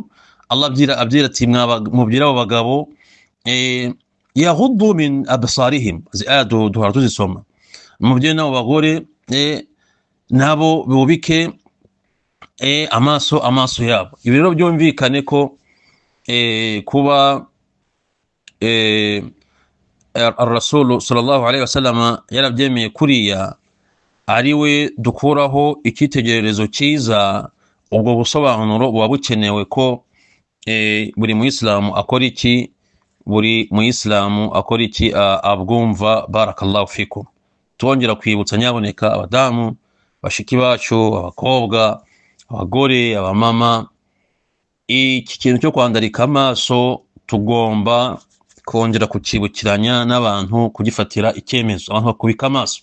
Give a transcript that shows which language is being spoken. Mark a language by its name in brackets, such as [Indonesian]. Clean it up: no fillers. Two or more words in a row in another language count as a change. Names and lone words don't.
[Kinyarwanda] Allah abwira ati mubwira abo bagabo [Arabic] يغضوا من أبصارهم, [Kinyarwanda] duhora tuzisoma. Mubwire n'abo bagore nabo bubike amaso yabo. Ibi rero byumvikane ko kuba [Arabic] الرسول صلى الله عليه وسلم [Kinyarwanda] yarabyemeye kuriya, ari we dukuraho icyitegererezo cyiza. Ubwo busobanuro buba bukenewe ko buri muislamu akora iki, abwumva. [Arabic] بارك الله فيكم. [Kinyarwanda] Twongera kwibutsa nyaboneka abadamu, bashiki bacu, abakobwa, abagore, abamama, iki kintu cyo kwandarika amaso tugomba kongera kukibukiranya n'abantu, kugifatira icyemezo, abantu bakubika amaso.